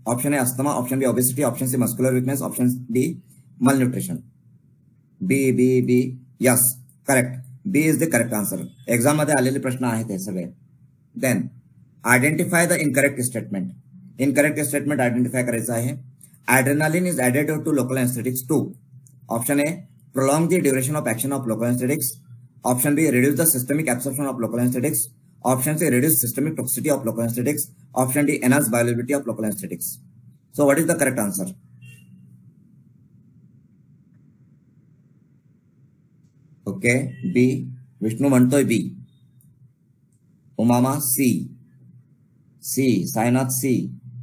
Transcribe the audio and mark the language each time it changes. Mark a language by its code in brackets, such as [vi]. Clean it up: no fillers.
[en] Option A asthma, option B obesity, option C muscular weakness, option D malnutrition. B. Yes, correct. B is the correct answer. [mr] Exam मध्ये आलेले प्रश्न आहेत हे सगळे. [en] Then identify the incorrect statement. [mr] Incorrect statement identify करायचं आहे. [en] Adrenaline is added to local anaesthetics to. Option A prolong the duration of action of local anaesthetics, option B reduce the systemic absorption of local anaesthetics, option C reduce systemic toxicity of local anaesthetics, option D enhance bioavailability of local anaesthetics. So what is the correct answer? [mr] Okay, बी. विष्णू म्हणतोय बी. Umama C. Sainath C.